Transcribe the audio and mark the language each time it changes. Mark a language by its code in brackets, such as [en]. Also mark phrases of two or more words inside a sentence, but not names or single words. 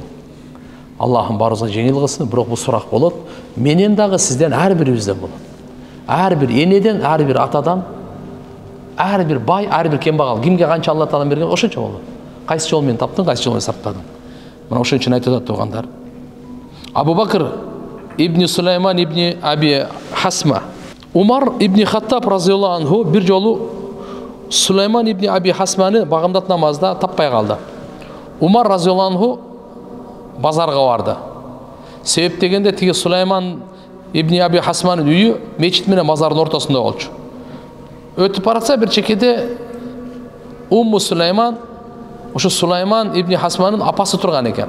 [ky] Аллахым барыбызга жеңил кылсын, бирок бул сурак болот. Менен дагы сизден ар бирибизден болот. Ар бир энеден, ар бир атадан, ар бир бай, ар бир кембагал, кимге канча Алла Таала берген, ошончо болот. Кайсы жол менен таптың, кайсы жол менен сарптадың? Мына ошон үчүн айтып атат туугандар. Абу Бакр ибн Сулайман ибн Аби Хасма, Умар ибн Хаттаб [ar] رضي الله عنه [ky] бир жолу Сулайман ибн Аби Хасманы багымдат намазда таппай калды. Умар [ar] رضي الله عنه [ky] базарга барды. Себеп дегенде тиги Сулайман ибн Аби Хасманын үйү мечит менен базардын ортосунда болчу. Өтүп баратса бир чекеде Умму Сулайман, ошо Сулайман ибн Хасманын апасы турган экен.